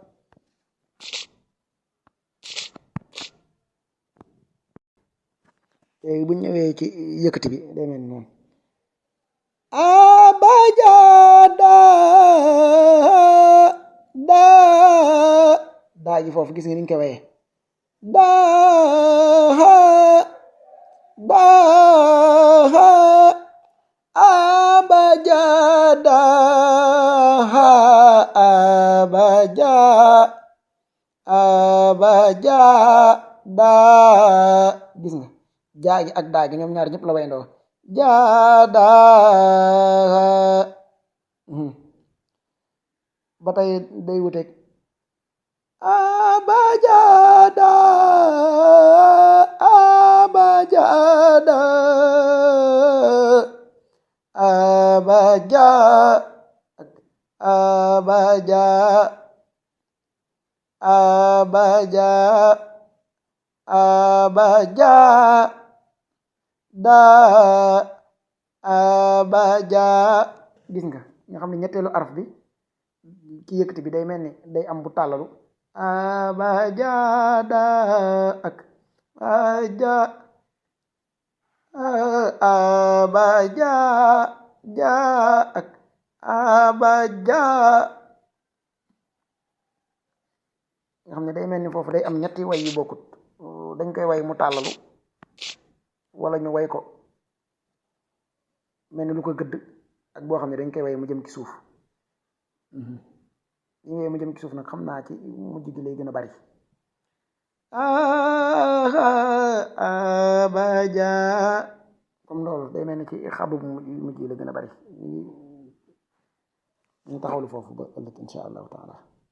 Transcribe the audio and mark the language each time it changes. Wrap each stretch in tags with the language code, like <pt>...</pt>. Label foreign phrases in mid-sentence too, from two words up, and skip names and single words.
<wo>léegi bu ñëwee ci yëkkati bi day mel noonu abajada daa ji foofu gis nga niñ ko wayee daa jada abaja abaja daa gis nga jaa gi ak daa gi ñoom ñaar ñëpp la wayndoo jada ba tey day wuteeg abajada abajada abaja abaja abaja abaja da abaja gis nga xam ne ñetteelu araf bi ki yëkkati bi day mel ni day am bu tàllalu abajada ak aja abaja ja ak abaja nga xam ne day mel ni foofu day am ñetti way yu bokkut dañ koy way mu tàllalu wala ñu way ko mel ni lu ko gëdd ak boo xam ne dañ koy way mu jëm ci suuf li ngay mu jëm ci suuf nag xam naa ci mujj gi lay gën a bari abaja comme loolu day mel ni ci xabu mujj yi la gën a bari ñu taxawlu foofu ba ëllëg</wo> <ar>إن شاء الله تعالى</ar>